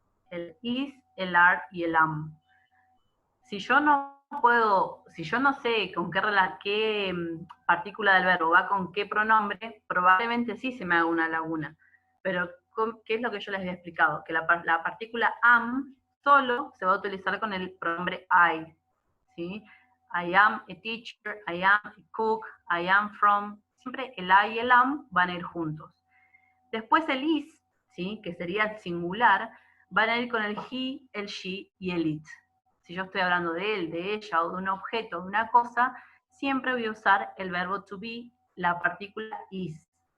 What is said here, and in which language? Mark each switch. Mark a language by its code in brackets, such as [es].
[es] El is, el are y el am. Si yo no sé con qué partícula del verbo va con qué pronombre, probablemente sí se me haga una laguna. Pero, ¿qué es lo que yo les había explicado? Que la partícula am solo se va a utilizar con el pronombre I, ¿sí? [en] I am a teacher, I am a cook, I am from. [es] Siempre el I y el am van a ir juntos. Después el is, ¿sí? Que sería el singular, van a ir con el he, el she y el it. Si yo estoy hablando de él, de ella, o de un objeto, de una cosa, siempre voy a usar el verbo to be, la partícula is.